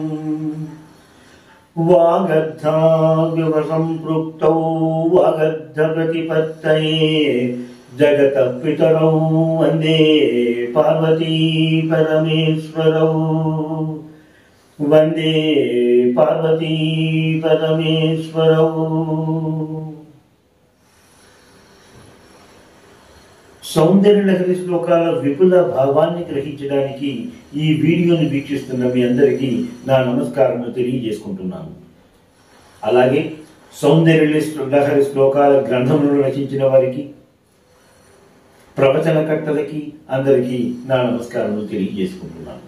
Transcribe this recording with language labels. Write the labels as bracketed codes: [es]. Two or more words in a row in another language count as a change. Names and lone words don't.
[sa] वागर्धाव्यवसंपृक्तौ वागर्धप्रतिपत्तये जगतः पितरौ वन्दे पार्वती परमेश्वरौ। वन्दे पार्वती परमेश्वरौ। [te] సౌందర్యలహరి శ్లోకాల విపుల భావాన్ని గ్రహించడానికి ఈ వీడియోని వీక్షిస్తున్న మీ అందరికీ నా నమస్కారము తెలియజేసుకుంటున్నాను. అలాగే సౌందర్యలహరి శ్లోకాల గ్రంథములను రచించిన వారికి, ప్రవచనకర్తలకి అందరికీ నా నమస్కారములు తెలియజేసుకుంటున్నాను.